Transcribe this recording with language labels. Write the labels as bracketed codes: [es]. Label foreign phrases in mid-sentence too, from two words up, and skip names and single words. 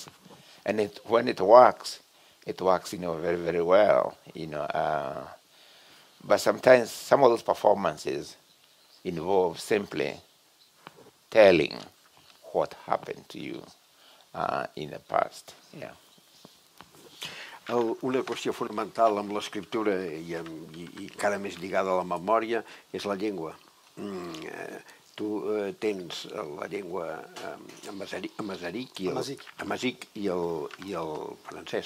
[en] And when it works, very, very well, But sometimes some of those performances involve simply telling what happened to you in the past. Yeah. [ca] Una qüestió fonamental amb l'escriptura i encara més lligada a la memòria és la llengua. Tu tens la llengua amazic i el francès.